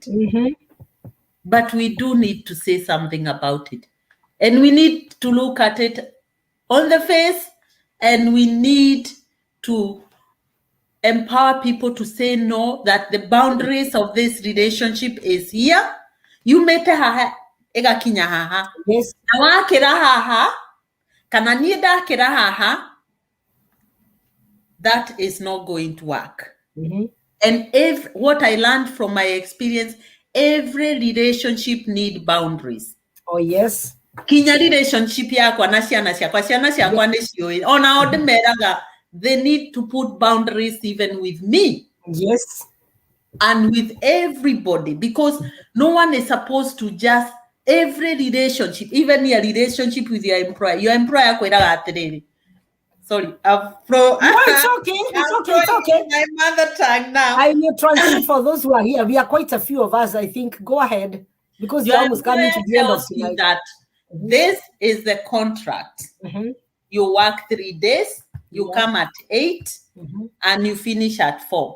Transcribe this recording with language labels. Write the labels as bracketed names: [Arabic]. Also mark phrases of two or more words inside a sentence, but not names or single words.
[English] But we do need to say something about it, and we need to look at it on the face, and we need to empower people to say no, that the boundaries of this relationship is here. [Kikuyu] You mete haha egakinya haha. [English] Yes. [Kikuyu] Na wakira haha kana nie ndakira haha, [English] that is not going to work. And what I learned from my experience, every relationship need boundaries. Oh, yes. [Kikuyu] Kinya relationship yakwa na ciana ciakwa ni cioi ona ode meraga, [English] they need to put boundaries even with me. Yes. And with everybody, because no one is supposed to just, every relationship, even your relationship with your employer [Kikuyu] kweraga atiriri. [English] Sorry, No, it's okay. It's okay. My mother tongue now. I will translate for those who are here. We are quite a few of us, I think. Go ahead, because you're almost coming to the end of tonight. That this is the contract. You work 3 days, you come at 8, and you finish at 4.